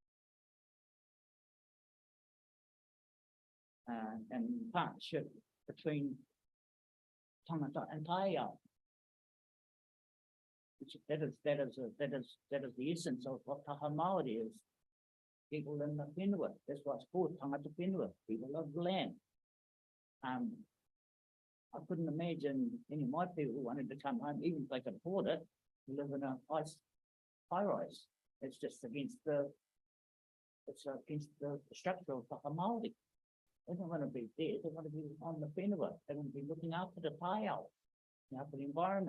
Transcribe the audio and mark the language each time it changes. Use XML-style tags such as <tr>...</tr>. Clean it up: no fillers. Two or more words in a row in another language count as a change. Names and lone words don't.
<en>And partnership between tangata and taeao. That is the essence of what</en> <mi>taha Māori</mi> <en>is. People in the whenua. That's why it's called</en> <mi>tangata whenua,</mi> <en>people of the land. I couldn't imagine any of my people who wanted to come home, even if they could afford it, to live in a high rise. It's just against the structure of</en> <mi>taha Māori.</mi> <en>They don't want to be there, they want to be on the whenua, they want to be looking after the taeao, after the environment.</en>